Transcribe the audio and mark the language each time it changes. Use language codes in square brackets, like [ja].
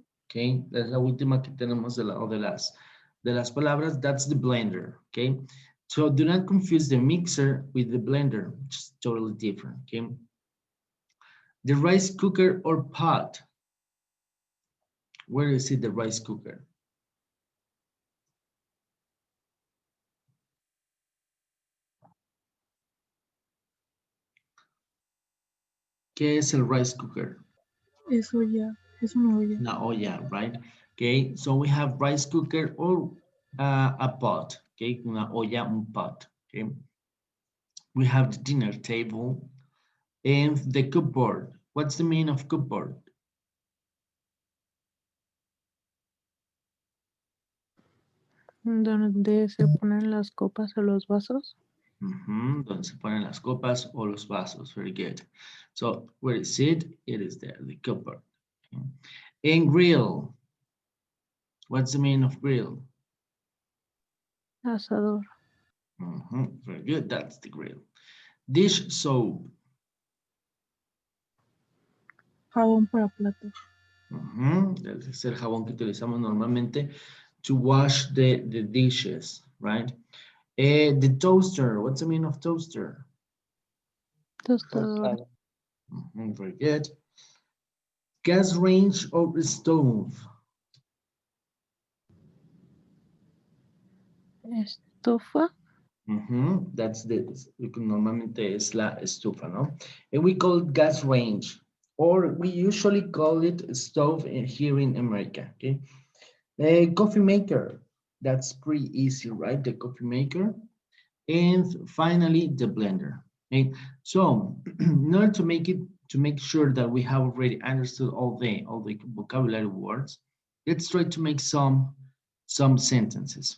[en] Okay, that's [es] la última que tenemos de las palabras. [en] That's the blender. Okay, so do not confuse the mixer with the blender, which is totally different. Okay, the rice cooker or pot. Where is it? The rice cooker. [es] ¿Qué es el rice cooker? Es olla. Es una olla. Una olla, right? [en] Okay, so we have rice cooker or a pot. Okay, [es] una olla, un [en] pot. Okay, we have the dinner table and the cupboard. What's the meaning of cupboard? [es] Donde se ponen las copas o los vasos. Donde se ponen las copas o los vasos. [en] Very good. So where is it? It is there, the cupboard. Okay. And grill. What's the meaning of grill? [es] Asador. [en] Very good. That's the grill. Dish soap. [es] Jabón para platos. Es el jabón que utilizamos normalmente [en] to wash the dishes, right? The toaster. What's the meaning of toaster? [es] Tostadora. [en] Very good. Gas range or stove? [es] Estufa. That's normalmente es la estufa, ¿no? [en] And we call it gas range, or we usually call it stove here in America, okay? A coffee maker, that's pretty easy, right? The coffee maker. And finally, the blender. Okay, so in order to make sure that we have already understood all the vocabulary words, let's try to make some sentences.